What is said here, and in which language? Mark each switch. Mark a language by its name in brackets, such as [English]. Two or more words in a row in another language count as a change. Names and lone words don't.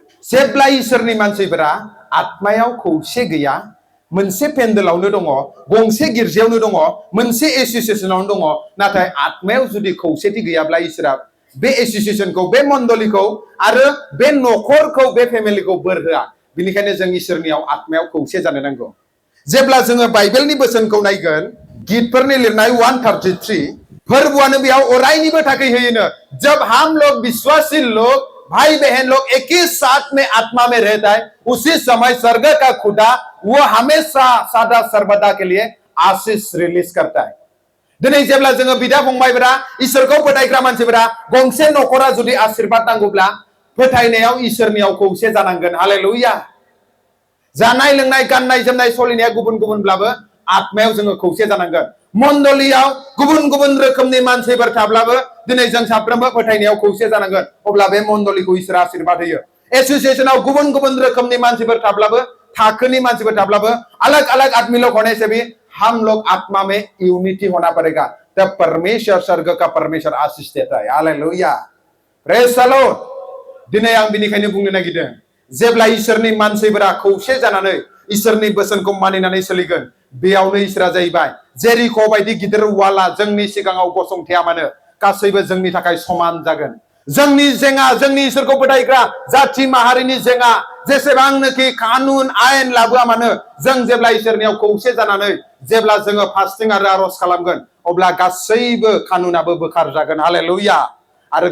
[Bodo] जेब्ला इसोरनि मानसिफोरा आत्मायाव खौसे गैया मोनसे पेन्डेलावनो दङ गंसे गिर्जायावनो दङ मोनसे एसोसिएशनावनो दङ नाथाय आत्मायाव जुदि खौसेथि गैयाब्ला इसोरा बे एसोसिएशनखौ बे मण्डलीखौ आरो बे नखरखौ बे फेमिलिखौ बोर होआ बिनिखायनो जों इसोरनियाव आत्मायाव खौसे जानो नांगौ जेब्ला जोङो बाइबेलनि बोसोनखौ नायगोन गीतफोरनि लिरनाय 133 फोरबोआनो बेयाव अरायनिबो थाखाय होयोनो [Hindi] जब हम लोग विश्वासी लोग भाई बहन लोग एक ही साथ में आत्मा में रहता है उसी समय स्वर्ग का खुदा वो हमेशा सदा सर्वदा के लिए आशीष रिलीज करता है [Bodo] दिनै जेब्ला जोङो बिदा फंबायफोरा इसोरखौ फोथायग्रा मानसिफोरा गंसे नखरा जुदि आशीर्बाद नांगौब्ला फोथायनायाव इसोरनियाव खौसे जानांगोन हालेलुया जानाय लोंनाय गाननाय जोमनाय सलिनाया गुबुन गुबुनब्लाबो आत्मायाव जोङो खौसे जानांगोन मण्डलीयाव गुबुन गुबुन रोखोमनि मानसिफोर थाब्लाबो दिनै जों साफ्रोमबो फोथायनायाव खौसे जानांगोन अब्ला बे मण्डलीखौ इसोरा आशीर्बाद होयो एसोसिएशनाव गुबुन गुबुन रोखोमनि मानसिफोर थाब्लाबो थाखोनि मानसिफोर थाब्लाबो [Hindi] अलग अलग आदमी लोग होने से भी हम लोग आत्मा में यूनिटी होना पड़ेगा तब परमेश्वर स्वर्ग का परमेश्वर आशीष देता है [Bodo] हालेलुया [English] Praise the Lord [Bodo] दिनै आं बिनिखायनो बुंनो नागिरदों जेब्ला इसोरनि मानसिफोरा खौसे जानानै इसोरनि बोसोनखौ मानिनानै सोलिगोन बेयावनो इसोरा जाहैबाय जेरिख' बायदि गिदिर वाला जोंनि सिगाङाव गसंथाया मानो गासैबो जोंनि थाखाय समान जागोन जोंनि जेंना जोंनि इसोरखौ फोथायग्रा जाथि माहारिनि जेंना जेसेबांनोखि कानुन आयेन लाबोआ मानो जों जेब्ला इसोरनियाव खौसे जानानै जेब्ला जोङो फास्टिं आरो आरज खालामगोन अब्ला गासैबो कानुनाबो बोखार जागोन हालेलुया आरो